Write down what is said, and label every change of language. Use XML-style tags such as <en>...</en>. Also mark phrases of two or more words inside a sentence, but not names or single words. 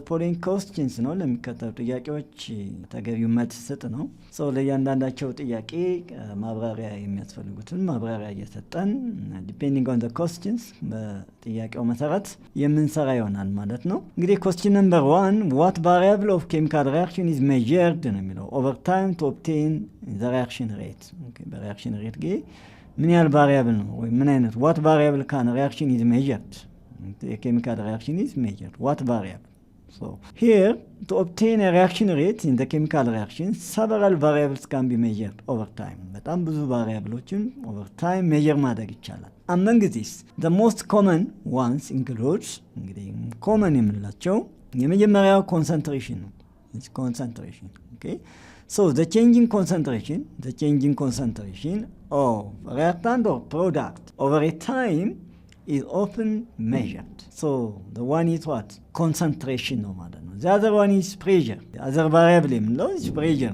<en>following questions</en> <am>ነው። ለሚከተሉ ጥያቄዎች ተገቢው መልስ ስጥ ነው። ለእያንዳንዳቸው ጥያቄ ማብራሪያ የሚያስፈልጉትን ማብራሪያ እየሰጠን</am> <en>depending on the questions</en> <am>በጥያቄው መሰረት የምንሰራ ይሆናል ማለት ነው። እንግዲህ</am> <en>question number 1 what variable of chemical reaction is measured</en> <am>ነው የሚለው</am> <en>over time to obtain the reaction rate። reaction rate</en> <am>ጊዜ ምን ያህል ቫሪያብል ነው ወይ ምን አይነት</am> <en>what variable can reaction is measured? A chemical reaction is measured what variable? So here to obtain a reaction rate in the chemical reaction several variables can be measured over time።</en> <am>በጣም ብዙ ቫሪያብሎችን</am> <en>over time measure</en> <am>ማድረግ ይቻላል።</am> <en>Among these the most common ones includes እንግዲህ common</en> <am>የምንላቸው የመጀመሪያው</am> <en>concentration ነው። It's concentration. Okay, so the changing concentration of reactant or product over a time is often measured. So the one is what? Concentration no matter. The other one is pressure. The other variable is pressure.</en>